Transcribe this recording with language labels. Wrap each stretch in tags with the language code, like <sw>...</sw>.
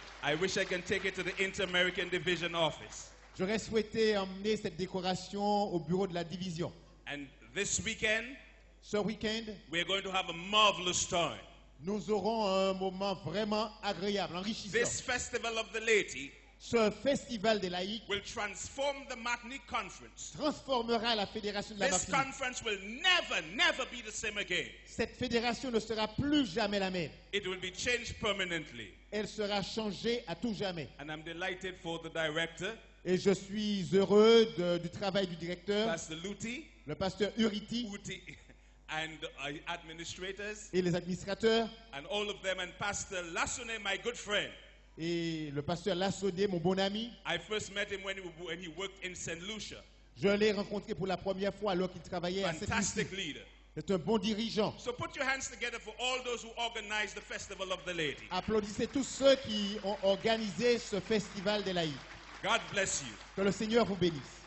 <en>I wish I can take it to the Inter-American Division office.</en> <fr>J'aurais souhaité emmener cette décoration au bureau de la division.</fr> <en>And this weekend,</en> <fr>Ce week-end,</fr> <en>we're going to have a marvelous time.</en> <fr>nous aurons un moment vraiment agréable, enrichissant.</fr> <en>This Festival of the Laity</en> <fr>Ce festival des laïcs</fr> <en>will transform the Martinique Conference.</en> <fr>transformera la fédération de la</fr> <en>This</en> <fr>Martinique.</fr> <en>conference will never be the same again.</en> <fr>Cette fédération ne sera plus jamais la même.</fr> <en>It will be changed permanently.</en> <fr>Elle sera changée à tout jamais.</fr> <en>And I'm delighted for the director,</en> <fr>Et je suis heureux du travail du directeur,</fr> <en>Pastor Luti,</en> <fr>le pasteur Uriti</fr> <en>Uti, and administrators,</en> <fr>et les administrateurs,</fr> <en>and all of them, and Pastor Lassone, my good friend.</en> <fr>et le pasteur Lassodé, mon bon ami.</fr> <en>I first met him when he worked in St. Lucia.</en> <fr>Je l'ai rencontré pour la première fois alors qu'il travaillait à cette</fr> <en>Fantastic</en> <fr>mission.</fr> <en>leader.</en> <fr>C'est un bon dirigeant.</fr> <en>So put your hands together for all those who organized the Festival of the Laity.</en> <fr>Applaudissez tous ceux qui ont organisé ce festival des laïcs.</fr> <en>God bless you.</en> <fr>Que le Seigneur vous bénisse.</fr>